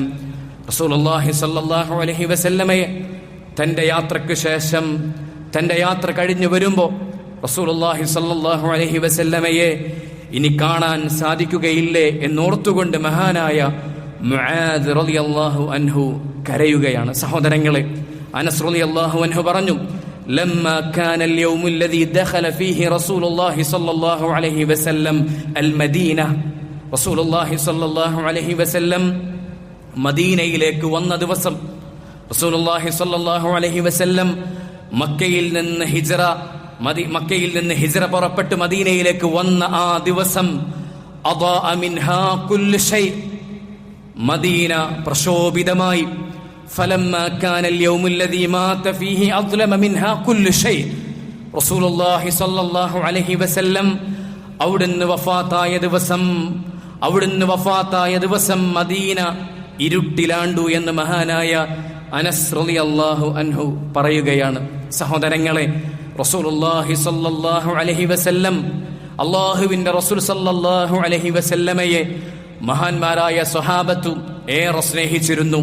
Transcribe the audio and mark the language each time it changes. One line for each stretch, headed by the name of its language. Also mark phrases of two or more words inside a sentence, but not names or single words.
Arabic: رسول الله صلى الله عليه وسلم
Malayalam: തൻ്റെ യാത്രയ്ക്ക് ശേഷം, തൻ്റെ യാത്ര കഴിഞ്ഞു വരുമ്പോൾ
Arabic: رسول الله صلى الله عليه وسلم
Malayalam: ഇനി കാണാൻ സാധിക്കുകയില്ലേ എന്നോർത്തുകൊണ്ട് മഹാനായ മുആദ്
Arabic: رضي الله عنه
Malayalam: കരയുകയാണ്.
Arabic: സഹോദരങ്ങളെ, അനസ് رضي الله عنه പറഞ്ഞു, لما كان اليوم الذي دخل فيه رسول الله صلى الله عليه وسلم المدينة. رسول الله صلى الله عليه وسلم
Malayalam: മദീനയിലേക്ക് വന്ന ദിവസം,
Arabic: رسول الله صلى الله عليه وسلم
Malayalam: മക്കയിൽ നിന്ന് ഹിജ്റ പുറപ്പെട്ട് മദീനയിലേക്ക് വന്ന ആ ദിവസം
Arabic: أضاء منها كل شيء,
Malayalam: മദീന പ്രശോഭിതമായി.
Arabic: فلما كان اليوم الذي مات فيه أظلم منها كل شيء. رسول الله صلى الله عليه وسلم
Malayalam: അവിടുന്ന് വഫാത്തായ ദിവസം മദീന ഇരുട്ടിലാണ്ടു എന്ന് മഹാനായ അനസ്
Arabic: رضي الله عنه
Malayalam: പറയുകയാണ്. സഹോദരങ്ങളെ,
Arabic: رسول الله صلى الله عليه وسلم,
Malayalam: അല്ലാഹുവിന്റെ റസൂൽ
Arabic: صلى الله عليه وسلم
Malayalam: മഹാന്മാരായ സ്വഹാബത്തു ഏറെ സ്നേഹിച്ചിരുന്നു.